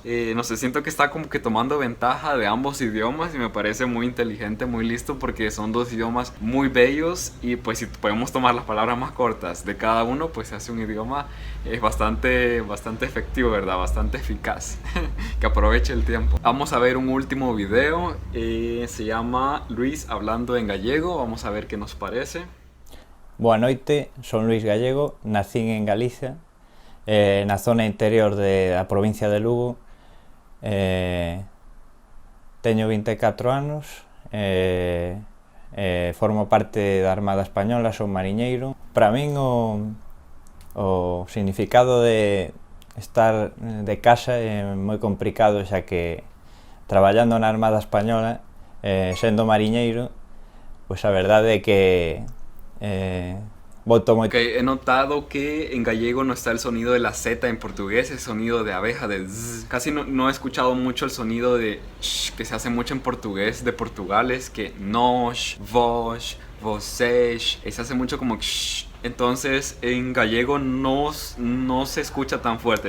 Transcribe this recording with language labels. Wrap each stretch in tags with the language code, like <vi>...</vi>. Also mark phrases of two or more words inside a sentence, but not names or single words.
<es>No sé, siento que está como que tomando ventaja de ambos idiomas y me parece muy inteligente, muy listo, porque son 2 idiomas muy bellos y pues si podemos tomar las palabras más cortas de cada uno, pues se hace un idioma bastante efectivo, ¿verdad? Bastante eficaz, que aproveche el tiempo. Vamos a ver un último video, se llama Luis hablando en gallego, vamos a ver qué nos parece.</es> <gl>Boa noite, son Luis Gallego, nacín en Galicia, na zona interior da provincia de Lugo. Teño 24 anos, formo parte da Armada Española, son mariñeiro. Para min o significado de estar de casa é moi complicado, xa que traballando na Armada Española, sendo mariñeiro, pues a verdade é que voto moi...</gl> <es>Okay, he notado que en gallego no está el sonido de la Z en portugués, el sonido de abeja, de zzz. Casi no he escuchado mucho el sonido de sh, que se hace mucho en portugués de Portugal, es que</es> <pt>nós, vós, vocês,</pt> <es>se hace mucho como sh, Entonces en gallego no se escucha tan fuerte.</es>